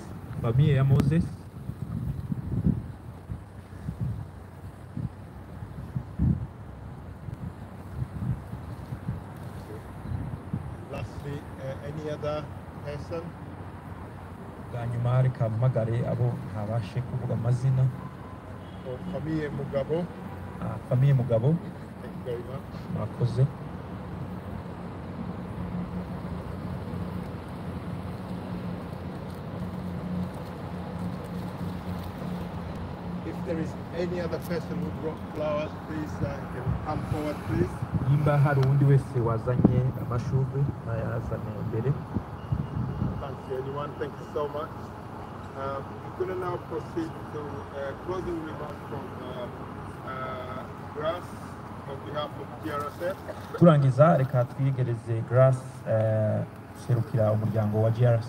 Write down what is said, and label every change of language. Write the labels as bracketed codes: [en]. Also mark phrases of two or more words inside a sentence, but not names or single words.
[rn] Famille ya Moses. [en] Lastly, any other person? [rn] Bwa nyuma reka mpamagare abo ntabashe kuvuga amazina. Famille Mugabo. Famille Mugabo. [en] Thank you very much. [rn] Murakoze. [en] If there is any other person who brought flowers, please can come forward, please. [rn] Nimba hari undi wese wazanye amashurwe nayazane imbere. [en] Can't see anyone. Thank you so much. We're going to now proceed to closing remarks from Grass on behalf of GRSF. [rn] Turangiza reka twiyegereze Grass serukira umuryango wa GRSF.